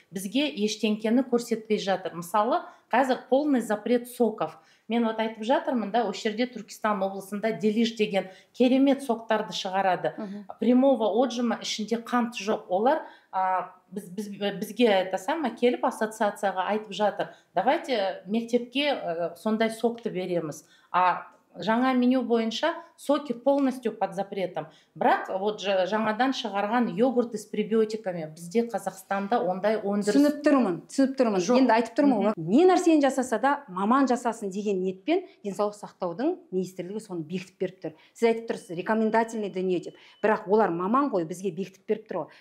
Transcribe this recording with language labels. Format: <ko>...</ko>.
<kk>Бізге ештеңкені көрсетпей жатыр. Мысалы, қазір</kk> <ru>полный запрет соков.</ru> <kk>Мен айтып жатырмын да, осы жерде Түркістан облысында Делиш деген керемет соктарды шығарады.</kk> <ru>Прямого отжима</ru> <kk>ішінде қант жоқ. Олар бізге келіп ассоциацияға айтып жатыр. Давайте мектепке сондай сокты береміз. Жаңа меню бойынша</kk> <ru>соки полностью под запретом.</ru> <kk>Бірақ жаңадан шығарған</kk> <ru>йогурты с пребиотиками</ru> <kk>бізде Қазақстанда ондай өндіріс. Түсініп тұрмын. Енді айтып тұрмын. Не нәрсені жасаса да маман жасасын деген ниетпен денсаулық сақтаудың министрлігі соны бекітіп беріп тұр. Сіз айтып тұрсыз, рекомендательный дүние деп. Бірақ олар маман ғой, бізге бекітіп беріп тұр ғой.</kk>